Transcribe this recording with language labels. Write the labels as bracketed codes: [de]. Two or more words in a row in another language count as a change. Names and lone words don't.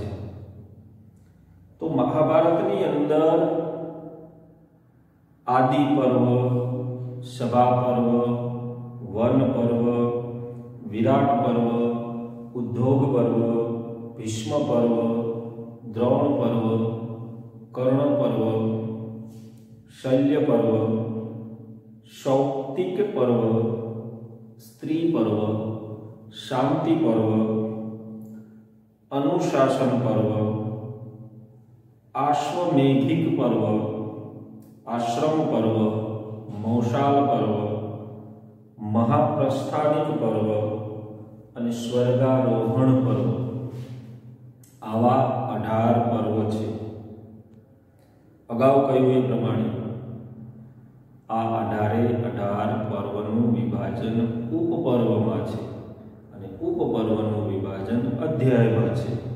[gu] તો મહાભારતની અંદર આદિ પર્વ, સભા પર્વ, વન પર્વ, વિરાટ પર્વ, ઉદ્યોગ પર્વ, ભીષ્મ પર્વ, દ્રોણ પર્વ, कर्ण पर्व, शल्य पर्व, शौक्तिक पर्व, स्त्री पर्व, शांति पर्व, अनुशासन पर्व, आश्वमेधिक पर्व, आश्रम पर्व, मौशाल पर्व, महाप्रस्थानिक पर्व અને સ્વર્ગારોહણ પર્વ, આવા 18 પર્વ છે। અગાઉ કહ્યું એ પ્રમાણે આ 18 પર્વનું વિભાજન ઉપપર્વમાં છે અને ઉપપર્વનું વિભાજન અધ્યાયમાં છે।